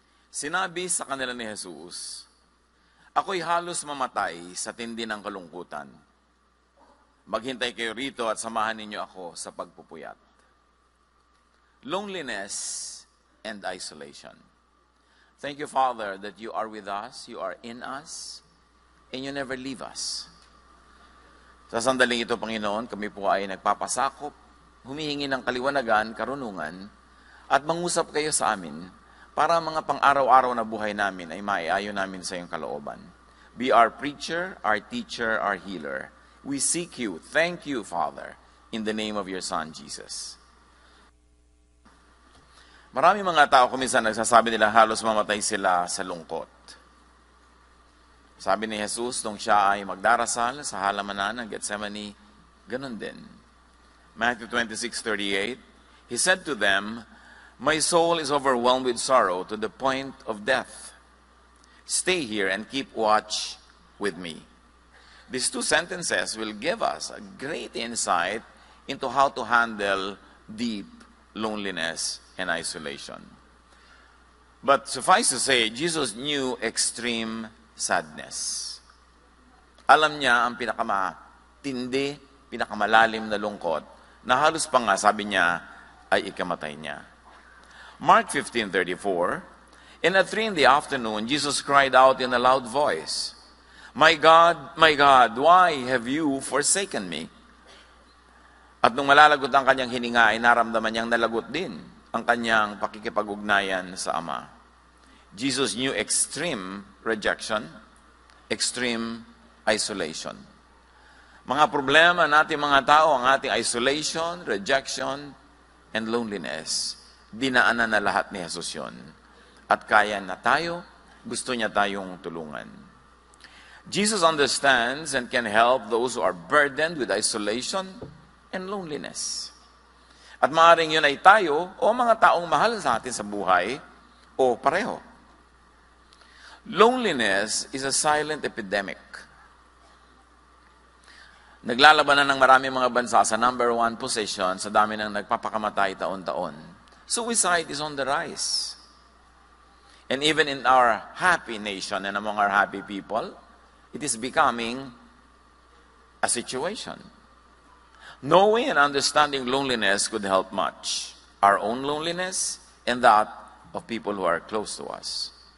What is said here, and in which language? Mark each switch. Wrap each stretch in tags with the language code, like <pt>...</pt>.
<tl>Sinabi sa kanila ni Jesus, "Ako'y halos mamatay sa tindi ng kalungkutan. Maghintay kayo rito at samahan ninyo ako sa pagpupuyat."</tl> <en>Loneliness and isolation. Thank you, Father, that you are with us, you are in us, and you never leave us.</en> <tl>Sa sandaling ito, Panginoon, kami po ay nagpapasakop, humihingi ng kaliwanagan, karunungan, at mangusap kayo sa amin para mga pang-araw-araw na buhay namin ay maiayon namin sa iyong kalooban.</tl> <en>Be our preacher, our teacher, our healer. We seek you. Thank you, Father, in the name of your Son, Jesus.</en> <tl>Marami mga tao kuminsan nagsasabi nila halos mamatay sila sa lungkot. Sabi ni Jesus nung siya ay magdarasal sa halamanan ng Gethsemane, ganun din.</tl> <en>Matthew 26:38, He said to them, "My soul is overwhelmed with sorrow to the point of death. Stay here and keep watch with me." These two sentences will give us a great insight into how to handle deep loneliness and isolation. But suffice to say, Jesus knew extreme sadness.</en> <tl>Alam niya ang pinakamatindi, pinakamalalim na lungkot, na halos pa nga, sabi niya, ay ikamatay niya.</tl> <en>Mark 15:34, And at 3 p.m, Jesus cried out in a loud voice, my God, why have you forsaken me?"</en> <tl>At nung malalagot ang kanyang hininga, ay naramdaman niyang nalagot din ang kanyang pakikipag-ugnayan sa Ama.</tl> <en>Jesus knew extreme rejection, extreme isolation.</en> <tl>Mga problema natin mga tao, ang ating</tl> <en>isolation, rejection, and loneliness,</en> <tl>dinaanan na lahat ni Jesus yun. At kaya na tayo, gusto niya tayong tulungan.</tl> <en>Jesus understands and can help those who are burdened with isolation and loneliness.</en> <tl>At maaaring yun ay tayo o mga taong mahal sa atin sa buhay o pareho.</tl> <en>Loneliness is a silent epidemic.</en> <tl>Naglalabanan ng maraming mga bansa sa number 1 position sa dami ng nagpapakamatay taon-taon.</tl> <en>Suicide is on the rise. And even in our happy nation and among our happy people, it is becoming a situation. Knowing and understanding loneliness could help much. Our own loneliness and that of people who are close to us.</en>